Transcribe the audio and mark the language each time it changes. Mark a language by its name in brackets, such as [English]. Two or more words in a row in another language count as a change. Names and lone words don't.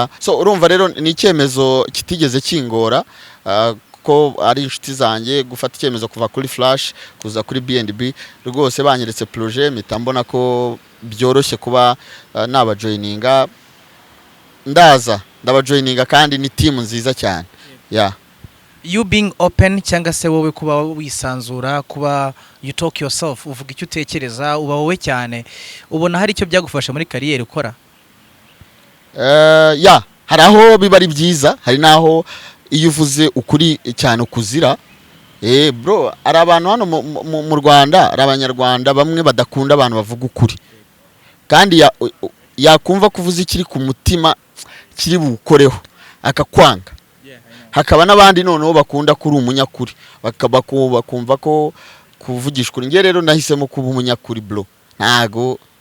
[Kinyarwanda] So urumva rero ni icyemezo kitigeze kingora, ko ari inshuti zanjye gufata icyemezo kuva kuri Flash kuza kuri BNB rwose banyeretse projet mpita mbona ko byoroshye kuba nabajoininga ndabajoininga kandi ni team nziza cyane yeah. [English] You being open [Kinyarwanda] cyangwa se wowe kuba wisanzura kuba [English] you talk yourself [Kinyarwanda] uvuga icyo utekereza uba wowe cyane ubona hari icyo byagufasha muri career ukora yeah hari aho biba ari byiza hari naho iyo uvuze ukuri cyane ukuzira bro ari abantu hano mu Rwanda ari abanyarwanda bamwe badakunda abantu bavuga ukuri kandi yakumva kuvuza ikiri ku mutima kiri bukoreho akakwanga hakaba n'abandi noneho bakunda kuri umunyakuri bakumva ko kuvugisha kuri nge rero nahisemo kuba umunyakuri bro ntago